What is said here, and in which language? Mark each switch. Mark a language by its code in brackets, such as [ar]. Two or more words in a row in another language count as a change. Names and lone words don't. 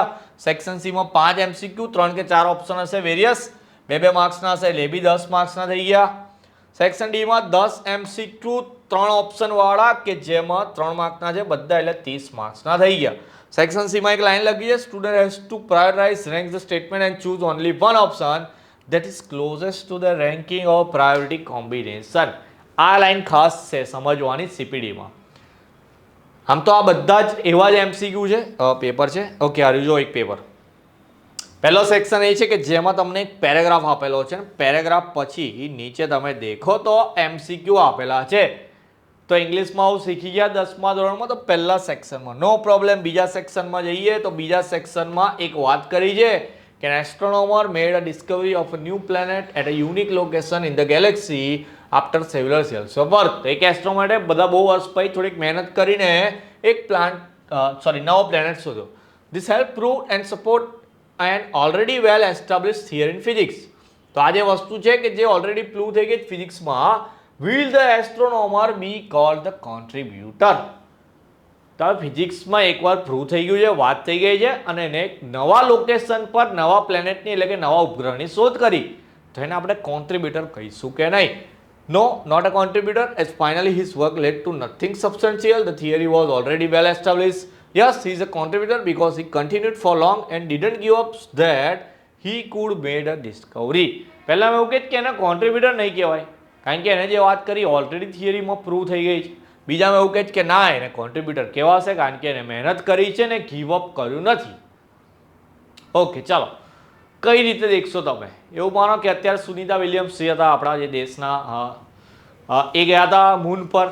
[en] section C [gu] 5 MCQ, 3 કે 4 ઓપ્શન હશે વેરિયસ, 2-2 માર્ક્સના હશે એટલે એ બી 10 માર્ક્સના થઈ ગયા. [en] section D [gu] 10 MCQ 3 ઓપ્શન વાળા કે જેમાં 3 માર્ક્સના છે બધા, એટલે 30 માર્ક્સના થઈ ગયા. સેક્શન સી માં એક લાઈન લખી છે, [en] student has to prioritize rank the statement and choose only one option that is closest to the ranking of priority combination. [gu] આ લાઈન ખાસ છે સમજવાની CPD માં. આમ તો આ બધા જ એવા જ MCQ છે, પેપર છે. ઓકે, આ જો એક પેપર. પહેલો સેક્શન એ છે કે જેમાં તમને એક પેરેગ્રાફ આપેલો છે, પેરેગ્રાફ પછી નીચે તમે દેખો તો MCQ આપેલા છે. તો ઇંગ્લિશમાં હું શીખી ગયા 10મા ધોરણમાં, તો પહેલા સેક્શનમાં [en] no problem. [gu] બીજા સેક્શનમાં જઈએ તો બીજા સેક્શનમાં એક વાત કરી છે કે [en] an astronomer made a discovery of a new planet at a unique location in the galaxy after several years of work. [gu] તો એક એસ્ટ્રોનોમરે બધા બહુ વર્ષ પછી થોડીક મહેનત કરીને એક નવો પ્લેનેટ શોધ્યો. [en] This help prove and support an already well established theory in physics. [gu] તો આ જે વસ્તુ છે કે જે [en] already prove [gu] થઈ ગઈ ફિઝિક્સમાં, [en] will the astronomer be called the contributor? [gu] તો ફિઝિક્સમાં એકવાર પ્રૂવ થઈ ગયું છે, વાત થઈ ગઈ છે, અને એને એક નવા લોકેશન પર નવા પ્લેનેટની એટલે કે નવા ઉપગ્રહની શોધ કરી, તો એને આપણે કોન્ટ્રીબ્યુટર કહીશું કે નહીં? [en] No, not a contributor, as finally his work led to nothing substantial. The theory was already well established. Yes, he is a contributor because he continued for long and didn't give up that he could made a discovery. [gu] પહેલા મેં એવું કહે કે એને કોન્ટ્રીબ્યુટર નહીં કહેવાય, કારણ કે એને જે વાત કરી [en] already theory [gu] પ્રૂવ થઈ ગઈ છે. બીજામાં એવું કહે કે ના, એને કોન્ટ્રીબ્યુટર કહેવાશે કારણ કે એને મહેનત કરી છે ને [en] give up [gu] કર્યું નથી. ઓકે, ચાલો કઈ રીતે દેખશો તમે? એવું માનો કે અત્યારે સુનિતા વિલિયમ્સ જે હતા આપણા જે દેશના, એ ગયા હતા મૂન પર.